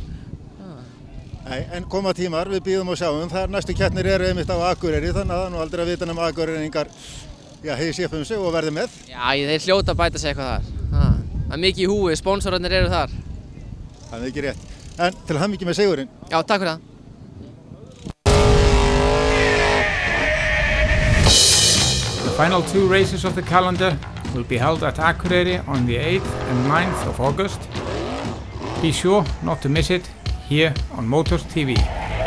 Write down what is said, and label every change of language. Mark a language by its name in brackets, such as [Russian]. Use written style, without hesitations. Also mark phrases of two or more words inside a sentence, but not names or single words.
[Icelandic] Nei, en koma tímar, við bíðum og sjáum, þar næstu keppnir eru einmitt á Akureyri, þannig að það er nú aldrei að vita nema Akureyringar, hysja upp sig og verði með. Já, þeir hljóta að bæta sig eitthvað þar. Það er mikið í húi, sponsorarnir eru þar. Það er ekki rétt. En til hamingju með sigurinn. Já, takk fyrir það. [English] The final 2 races of the calendar will be held at Akureyri on the 8th and 9th of August. Be sure not to miss it here on Motors TV.